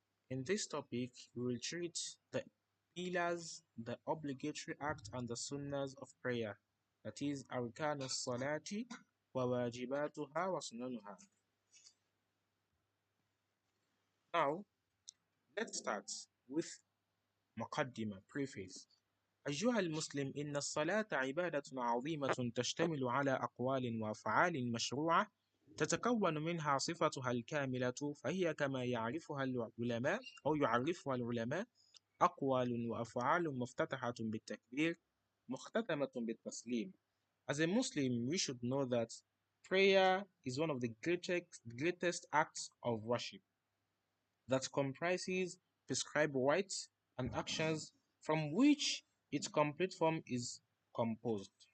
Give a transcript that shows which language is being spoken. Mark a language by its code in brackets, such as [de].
[en] In this topic, we will treat the pillars, the obligatory act, and the sunnahs of prayer. That is [ar] arkan as-salati wa wajibatuha wa sunanuha. [en] Now, let's start with muqaddimah, preface. [ar] أيها المسلم إن الصلاة عبادة عظيمة تشتمل على أقوال وأفعال مشروعة تتكون منها صفتها الكاملة فهي كما يعرفها العلماء أو يعرفها العلماء أقوال وأفعال مفتتحة بالتكبير مختتمة بالتسليم. [en] As a Muslim, we should know that prayer is one of the greatest acts of worship that comprises prescribed rites and actions from which its complete form is composed.